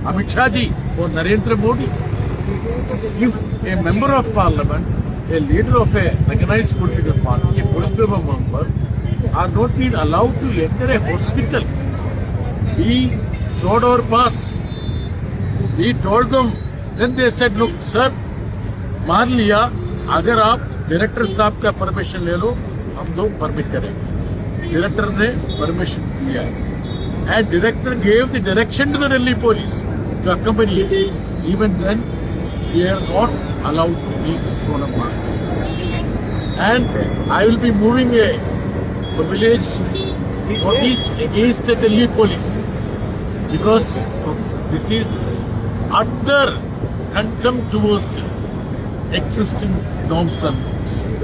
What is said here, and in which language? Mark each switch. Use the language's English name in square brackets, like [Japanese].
[English] Amit Shah ji or Narendra Modi. If a member of parliament, a leader of a recognized political party, a political member, are not being allowed to enter a hospital, we showed our pass. We told them, then they said, look, sir, [Hindi] मान लिया, अगर आप director साहब का permission ले लो, हम लोग permit करेंगे. डायरेक्टर ने परमिशन दिया [English] and director gave the direction to the Delhi police to accompany us. Even then, we are not allowed to meet Sonam Wangchuk. And I will be moving a village notice against the Delhi police because this is utter contempt towards the existing norms and rules.